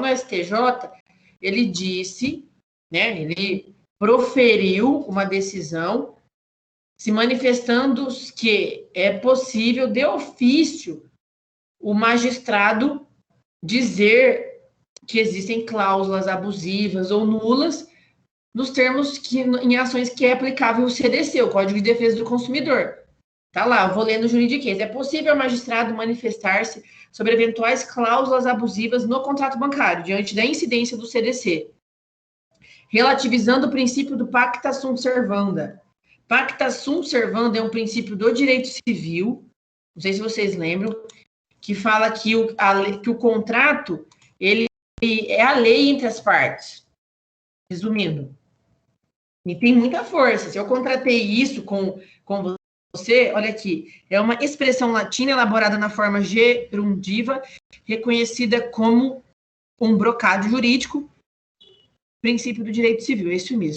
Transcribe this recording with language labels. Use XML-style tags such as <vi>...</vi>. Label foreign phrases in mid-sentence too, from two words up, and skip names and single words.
<pt>STJ, ele disse, né, ele proferiu uma decisão se manifestando que é possível, de ofício, o magistrado dizer que existem cláusulas abusivas ou nulas nos termos em ações que é aplicável o CDC, o Código de Defesa do Consumidor. Tá lá, eu vou lendo o juridiquês. É possível ao magistrado manifestar-se sobre eventuais cláusulas abusivas no contrato bancário, diante da incidência do CDC, relativizando o princípio do</pt> <la>pacta sunt servanda. Pacta sunt servanda</la> <pt>é um princípio do direito civil, não sei se vocês lembram, que fala que o contrato ele é a lei entre as partes. Resumindo, e tem muita força. Se eu contratei isso com você, olha aqui, é uma expressão latina elaborada na forma gerundiva, reconhecida como um brocado jurídico, princípio do direito civil, é isso mesmo.</pt>